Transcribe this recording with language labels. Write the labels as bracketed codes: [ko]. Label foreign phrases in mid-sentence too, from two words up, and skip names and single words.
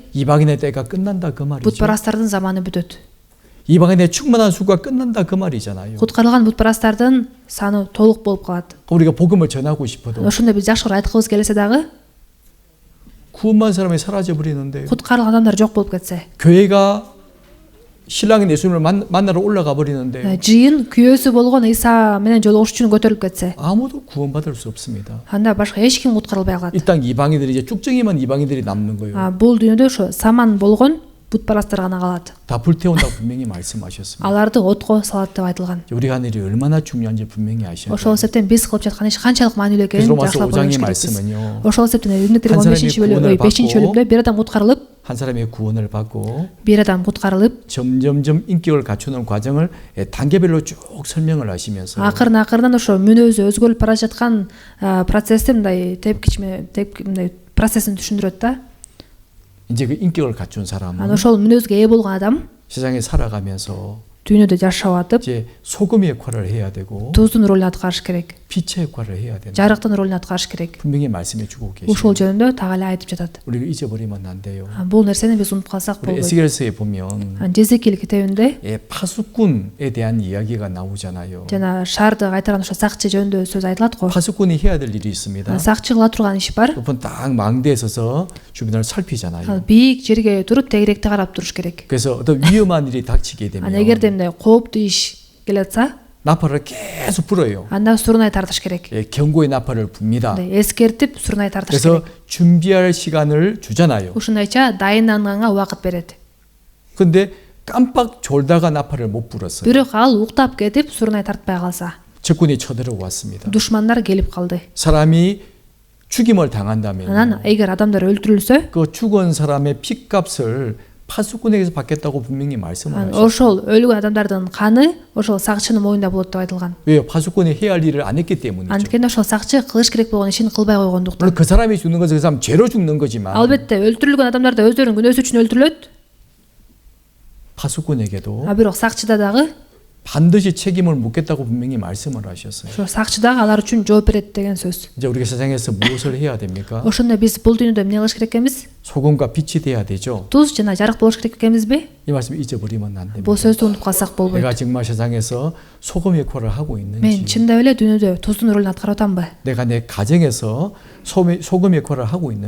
[ko] 이방인의 때가 끝난다 그 말이죠. [ky] бутпарастардын заманы бүтөт. [ko] 이방인의 충만한 수가 끝난다 그 말이잖아요. [ky] куткарылган бутпарастардын саны толук болуп калат. [ko] 우리가 복음을 전하고 싶어도 [ky] ошондо биз жакшы айткыбыз келсе дагы [ko] 구원받은 사람이 사라져 버리는데 [ky] куткарылган адамдар жок болуп кетсе, [ko] 교회가 신랑인 예수님을 만나러 올라가 버리는데 [ky] жыйын күйөөсү болгон Иса менен жолугуш үчүн көтөрүлүп кетсе, [ko] 아무도 구원받을 수 없습니다. [ky] анда башка эч ким куткарылбай калат. [ko] 이 땅 이방인들이 이제 쭉정이만 이방인들이 남는 거예요. [ky] Бул дүйнөдө ошо саман болгон бутпарастар гана калат. [ko] 다 불태운다고 분명히 말씀하셨습니다. [ky] Аларды отко салат деп айтылган. [ko] 우리가 하는 일이 얼마나 중요한지 분명히 아셔야 [ky] Ошол [ko] 돼요. [ky] себептен биз кылып жаткан иш канчалык маанилүү экенин [ko] 그래서 로마서 [ky] жакшылап [ko] 5장의 [ky] ойлош керекпиз. [ko] 말씀은요. [ky] Ошол себептен Римдиктер [ko] 한 사람이 [ky] 15 бөлүмдө бир адам куткарылып, [ko] 한 사람의 구원을 받고 [ky] бир адам куткарылып, [ko] 점점점 인격을 갖추는 과정을 단계별로 쭉 설명을 하시면서 [ky] акырын ошо мүнөзү өзгөрүп бара жаткан процессти мындай мындай процессин түшүндүрөт да. [ko] 이제 그 인격을 갖춘 [ky] Анан [ko] 사람은 [ky] ошол мүнөзгө ээ болгон адам [ko] 세상에 살아가면서 [ky] дүйнөдө жашап атып, [ko] 이제 소금의 역할을 해야 되고 [ky] туздун ролун аткарыш керек, [ko] 빛의 역할을 해야 된다. [ky] жарыктын ролун аткарыш керек. [ko] 분명히 말씀해 주고 [ky] Ошол [ko] 계십니다. [ky] жөнүндө так эле айтып жатат. [ko] 우리가 잊어버리면 안 돼요. [ky] Бул нерсени биз унутуп калсак [ko] 우리 [ky] болбойт. [ko] 에스겔서에 보면 [ky] Жезекил китебинде [ko] 파수꾼에 대한 이야기가 나오잖아요. [ky] жана шаарды кайтарган ошо сакчы жөнүндө сөз айтылат го. [ko] 파수꾼이 해야 될 일이 있습니다. [ky] Сакчы кыла турган иш бар. [ko] 그분 딱 망대에 서서 주변을 살피잖아요. [ky] Бийик жерге туруп тегеректи карап туруш керек. [ko] 그래서 어떤 위험한 일이 닥치게 되면 [ky] Эгерде мындай кооптуу иш келатса, [ko] 나팔을 계속 불어요. [ky] анда сурунай тартыш керек. [ko] 경고의 나팔을 붑니다. [ky] Эскертип сурунай тартыш [ko] 그래서 [ky] керек. [ko] 준비할 시간을 주잖아요. [ky] Ушундайча дайынданганга убакыт берет. [ko] 근데 깜빡 졸다가 나팔을 못 불었어요. [ky] Бирок ал уктап кетип сурунай тартпай калса, [ko] 적군이 쳐들어왔습니다. [ky] душмандар келип калды. [ko] 사람이 죽임을 당한다면 [ky] Анан эгер адамдар өлтүрүлсө, [ko] 그 죽은 사람의 핏값을 파수꾼에게서 받겠다고 분명히 말씀을 하셨어요. [ky] ошол өлгөн адамдардын каны ошол сакчынын моюнда болот деп айтылган. [ko] 왜요? 파수꾼이 해야 할 일을 안 했기 때문이죠. [ky] Анткени ошол сакчы кылыш керек болгон ишин кылбай койгондуктан. [ko] 물론 그 사람이 죽는 것은 그 사람 죄로 죽는 거지만 [ky] Албетте өлтүрүлгөн адамдар да өздөрүнүн күнөөсү үчүн өлтүрүлөт. [ko] 파수꾼에게도 [ky] Бирок сакчыда дагы [ko] 반드시 책임을 묻겠다고 분명히 말씀을 하셨어요. [ky] ошо сакчы дагы алар үчүн жооп берет деген сөз. [ko] 이제 우리가 세상에서 무엇을 해야 됩니까? [ky] Ошондо биз бул дүйнөдө эмне кылыш керек экенбиз? [ko] 소금과 빛이 돼야 되죠. [ky] Туз жана жарык болуш керек экенбизби? [ko] 이 말씀 잊어버리면 안 됩니다. [ky] Бул сөздү унутуп калсак болбойт. [ko] 내가 정말 세상에서 소금 역할을 하고 [ky] Мен [ko] 있는지, [ky] чындап эле дүйнөдө туздун ролун аткарып атамбы? [ko] 내가 내 가정에서 소금 역할을 하고 있는지,